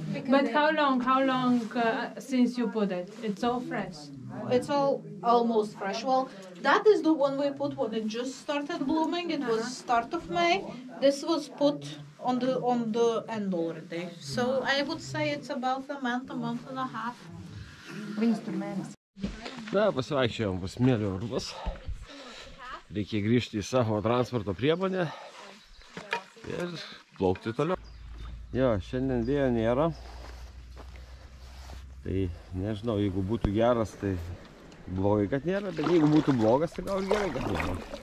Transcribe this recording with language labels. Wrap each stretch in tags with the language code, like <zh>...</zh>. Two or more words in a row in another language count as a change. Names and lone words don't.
<en>But how long since you put it? It's all fresh. It's all almost fresh. Well, that is the one we put when it just started blooming. It was start of May. This was put on the end already. So I would say it's about a month and a half.</en> <lt>Na, pasivaikščiojom pas smėlio urvus. Reikia grįžti į savo transporto priemonę ir plaukti toliau. Jo, šiandien vėjo nėra. Tai nežinau, jeigu būtų geras, tai blogai, kad nėra, bet jeigu būtų blogas, tai gal ir gerai, kad nėra.</lt>